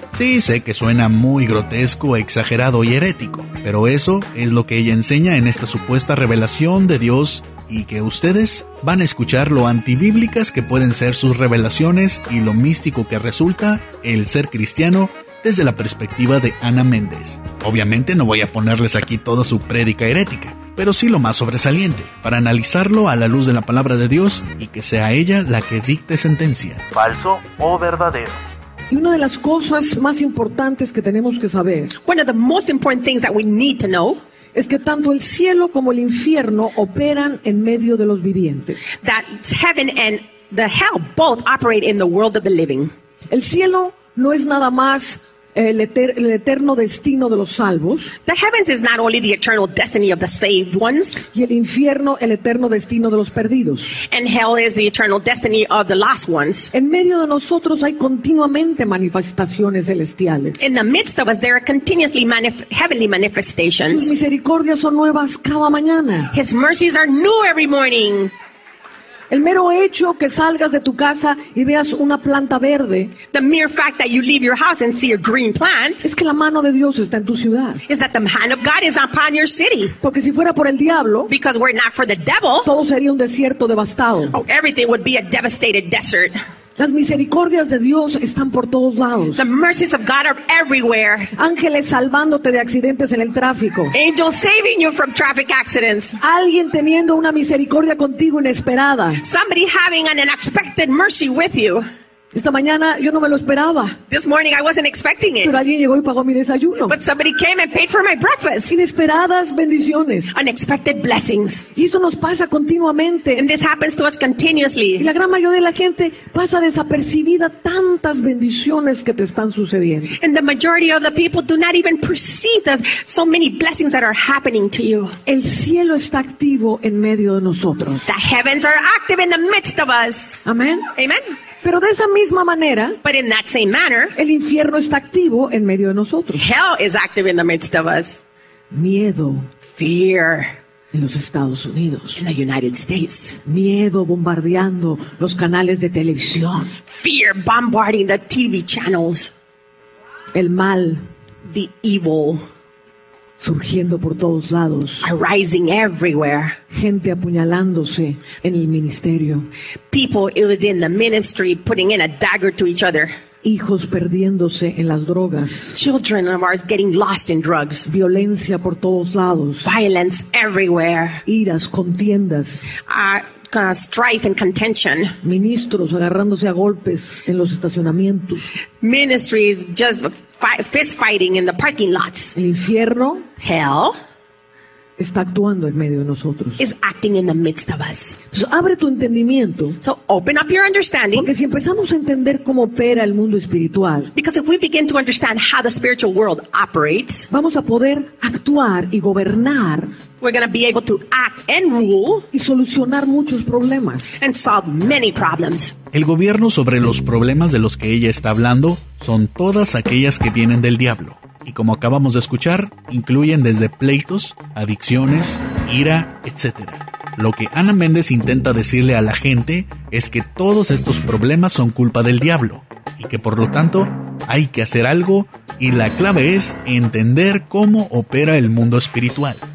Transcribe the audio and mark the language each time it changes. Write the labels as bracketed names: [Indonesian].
[Spanish] Sí, sé que suena muy grotesco, exagerado y herético, pero eso es lo que ella enseña en esta supuesta revelación de Dios y que ustedes van a escuchar lo antibíblicas que pueden ser sus revelaciones y lo místico que resulta el ser cristiano desde la perspectiva de Ana Méndez. Obviamente no voy a ponerles aquí toda su prédica herética, pero sí lo más sobresaliente, para analizarlo a la luz de la palabra de Dios y que sea ella la que dicte sentencia. ¿Falso o verdadero? Y una de las cosas más importantes que tenemos que saber, [English] one of the most important things that we need to know, [Spanish] es que tanto el cielo como el infierno operan en medio de los vivientes. [English] That heaven and the hell both operate in the world of the living. [Spanish] El cielo no es nada más el eterno destino de los salvos. [English] The heavens is not only the eternal destiny of the saved ones. [Spanish] Y el infierno, el eterno destino de los perdidos. [English] And hell is the eternal destiny of the lost ones. [Spanish] En medio de nosotros hay continuamente manifestaciones celestiales. [English] In the midst of us there are continuously heavenly manifestations. [Spanish] Sus misericordias son nuevas cada mañana. [English] His mercies are new every morning. [Spanish] El mero hecho que salgas de tu casa y veas una planta verde, [English] the mere fact that you leave your house and see a green plant, [Spanish] es que la mano de Dios está en tu ciudad. [English] Is that the hand of God is upon your city. [Spanish] Porque si fuera por el diablo, [English] because were not for the devil, [Spanish] todo sería un desierto devastado. [English] Oh, everything would be a devastated desert. [Spanish] Las misericordias de Dios están por todos lados. [English] The mercies of God are everywhere. [Spanish] Ángeles salvándote de accidentes en el tráfico. [English] Angels saving you from traffic accidents. [Spanish] Alguien teniendo una misericordia contigo inesperada. [English] Somebody having an unexpected mercy with you. [Spanish] Esta mañana yo no me lo esperaba. [English] This morning I wasn't expecting it. [Spanish] Pero alguien llegó y pagó mi desayuno. [English] But somebody came and paid for my breakfast. [Spanish] Inesperadas bendiciones. [English] Unexpected blessings. [Spanish] Y esto nos pasa continuamente. [English] And this happens to us continuously. [Spanish] Y la gran mayoría de la gente pasa desapercibida tantas bendiciones que te están sucediendo. [English] And the majority of the people do not even perceive the so many blessings that are happening to you. [Spanish] El cielo está activo en medio de nosotros. [English] The heavens are active in the midst of us. Amen. Amen. [Spanish] Pero de esa misma manera, [English] but in that same manner, [Spanish] el infierno está activo en medio de nosotros. [English] Hell is active in the midst of us. [Spanish] Miedo, [English] fear, [Spanish] en los Estados Unidos, [English] in the United States. [Spanish] Miedo bombardeando los canales de televisión, [English] fear bombarding the TV channels. [Spanish] El mal, [English] the evil, [Spanish] surgiendo por todos lados, [English] arising everywhere. [Spanish] Gente apuñalándose en el ministerio. [English] People within the ministry putting in a dagger to each other. [Spanish] Hijos perdiéndose en las drogas. [English] Children of ours getting lost in drugs. [Spanish] Violencia por todos lados. [English] Violence everywhere. [Spanish] Iras, contiendas. [English] Strife and contention. [Spanish] Ministros agarrándose a golpes en los estacionamientos. [English] Ministries just fist fighting in the parking lots. [Spanish] El infierno, [English] hell, [Spanish] está actuando en medio de nosotros. [English] Is acting in the midst of us. [Spanish] Entonces, abre tu entendimiento. [English] So open up your understanding. [Spanish] Porque si empezamos a entender cómo opera el mundo espiritual, [English] because if we begin to understand how the spiritual world operates, [Spanish] vamos a poder actuar y gobernar. [English] We're going to be able to act and rule, [Spanish] y solucionar muchos problemas, [English] and solve many problems. [Spanish] El gobierno sobre los problemas de los que ella está hablando son todas aquellas que vienen del diablo. Y como acabamos de escuchar, incluyen desde pleitos, adicciones, ira, etc. Lo que Ana Méndez intenta decirle a la gente es que todos estos problemas son culpa del diablo y que por lo tanto hay que hacer algo, y la clave es entender cómo opera el mundo espiritual.